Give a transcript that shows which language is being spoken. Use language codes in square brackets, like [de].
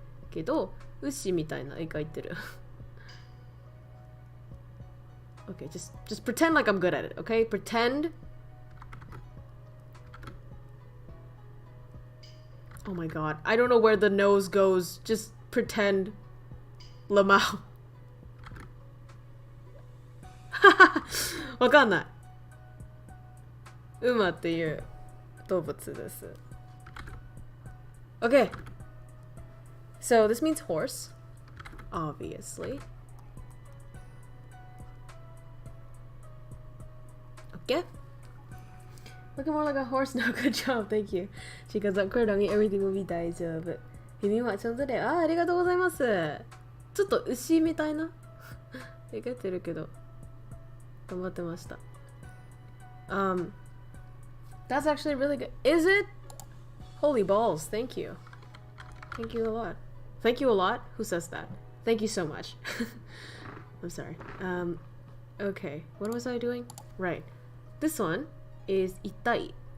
[ja] けど、牛みたいな絵描いてる。 [en] Okay, just pretend like I'm good at it, okay? Pretend. Oh my god, I don't know where the nose goes. Just pretend. Lamau. [ja] わかんない。馬っていう動物です。Okay. [en] So this means horse, obviously. Okay. Looking more like a horse now. Good job. Thank you. She goes up, everything will be 大丈夫。 [ja] 耳はちゃんとで、ありがとうございます。ちょっと牛みたいな。描いてるけど、頑張ってました。 [en] That's actually really good. Is it? Holy balls. Thank you. Thank you a lot. Thank you a lot? Who says that? Thank you so much. I'm sorry. Okay. What was I doing? Right. This one is itai.